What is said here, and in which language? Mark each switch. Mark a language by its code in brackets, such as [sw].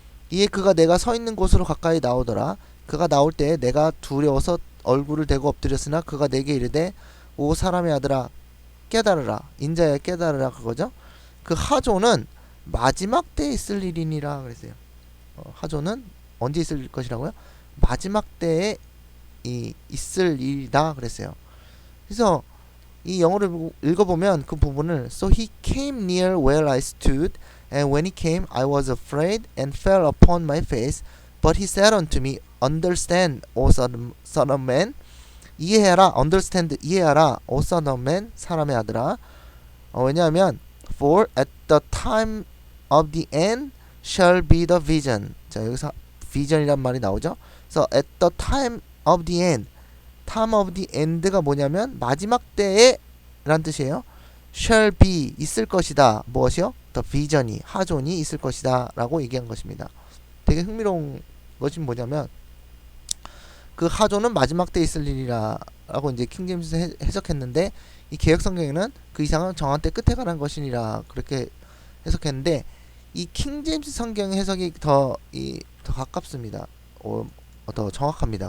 [ko] 이에 그가 내가 서 있는 곳으로 가까이 나오더라. 그가 나올 때 내가 두려워서 얼굴을 대고 엎드렸으나 그가 내게 이르되 오 사람의 아들아 깨달으라. 인자야 깨달으라 그거죠. 그 하조는 마지막 때에 있을 일이니라 그랬어요. 하조는 언제 있을 것이라고요? 마지막 때에 있을 일이다 그랬어요. 그래서 이 영어를 읽어보면 그 부분을 [en] So he came near where I stood and when he came I was afraid and fell upon my face but he said unto me Understand, O son of man [ko] 이해해라, [en] understand, [ko] 이해하라, [en] O son of man, [ko] 사람의 아들아. 왜냐하면 [en] For at the time of the end shall be the vision. [ko] 자, 여기서 vision이란 말이 나오죠. 그래서 [en] at the time of the end, [ko] time of the end가 뭐냐면 마지막 때에 란 뜻이에요. [en] shall be, [ko] 있을 것이다. 무엇이요? [en] the vision [ko] 이, 하존이 있을 것이다 라고 얘기한 것입니다. 되게 흥미로운 것이 뭐냐면 그 하존은 마지막 때 있을 일이라 라고 이제 킹제임스 해석했는데 이 개역성경에는 그 이상은 정한 때 끝에 관한 것이니라 그렇게 해석했는데 이 킹제임스 성경 해석이 더 가깝습니다. 더 정확합니다.